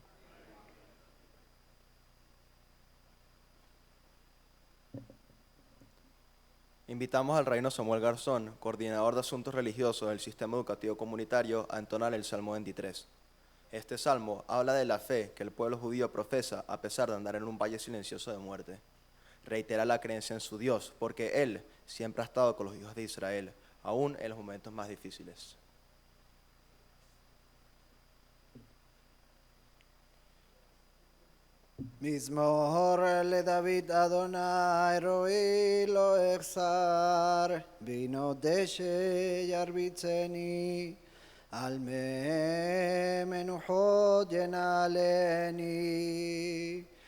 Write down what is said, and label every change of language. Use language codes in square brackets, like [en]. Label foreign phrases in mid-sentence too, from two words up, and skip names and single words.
[es] Invitamos al Rabino Samuel Garzón, coordinador de asuntos religiosos del Sistema Educativo Comunitario, a entonar el Salmo 23. Este salmo habla de la fe que el pueblo judío profesa a pesar de andar en un valle silencioso de muerte. Reitera la creencia en su Dios, porque Él siempre ha estado con los hijos de Israel, aún en los momentos más difíciles. [he] מזמור לדוד אדוני רואי לא אחסר, בינו דשא ירביצני, על מי מנוחות ינעלני.